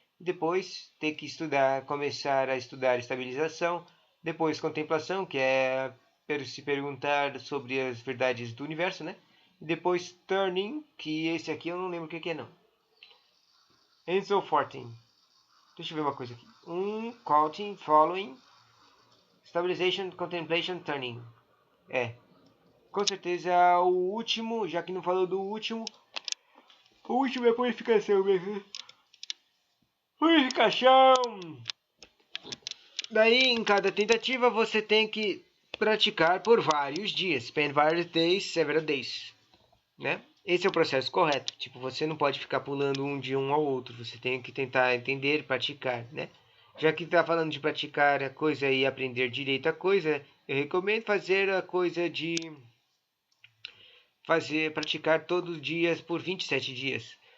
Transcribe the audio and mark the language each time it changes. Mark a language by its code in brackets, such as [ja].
[pt] Depois tem que começar a estudar estabilização. Depois contemplação, que é se perguntar sobre as verdades do universo, né? E depois turning, que esse aqui eu não lembro o que é não. [en] And so forth. [pt] Deixa eu ver uma coisa aqui. [en] Counting, following, stabilization, contemplation, turning. [pt] Com certeza o último, já que não falou do último. O último é purificação mesmo. Purificação! Daí, em cada tentativa, você tem que praticar por vários dias. [en] Spend various days, several days. [pt] Né? Esse é o processo correto. Tipo, você não pode ficar pulando de um ao outro. Você tem que tentar entender, praticar, né? Já que está falando de praticar a coisa e aprender direito a coisa, eu recomendo fazer a coisa de praticar todos os dias por 27 dias.